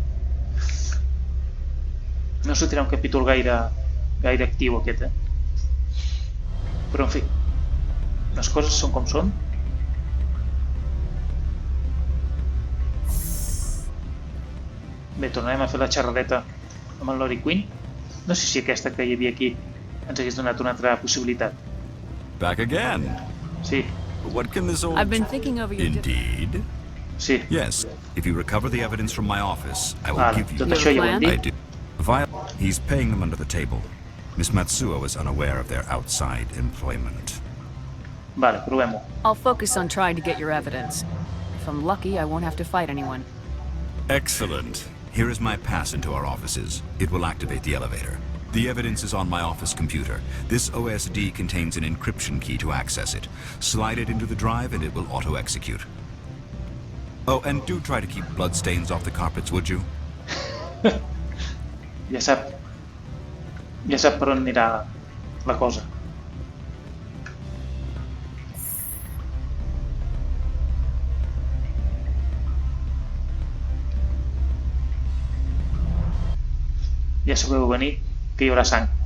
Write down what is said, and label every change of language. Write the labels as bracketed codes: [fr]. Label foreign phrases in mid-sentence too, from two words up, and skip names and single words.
[ca] No sortirà un capítol gaire actiu aquest, Però en fi, les coses són com són. Bé, tornarem a fer la xerradeta amb el Lori Quinn. No sé si aquesta que hi havia aquí ens hagués donat una altra possibilitat. [en] Back again? [ca] Sí. [en] What can this old... I've been thinking over your... Indeed? [ca] Sí. [en] Yes. If you recover the evidence from my office, I will give you... [ca] Tot això ja ho hem [en] I [ca] dit. [en] do. He's paying them under the table. Miss Matsuo is unaware of their outside employment. [ca] Vale, provem-ho. [en] I'll focus on trying to get your evidence. If I'm lucky, I won't have to fight anyone. Excellent. Here is my pass into our offices. It will activate the elevator. The evidence is on my office computer. This OSD contains an encryption key to access it. Slide it into the drive and it will auto-execute. Oh, and do try to keep bloodstains off the carpets, would you? [ca] Ja sap per on anirà la cosa. Ja sabeu venir que hi haurà sang.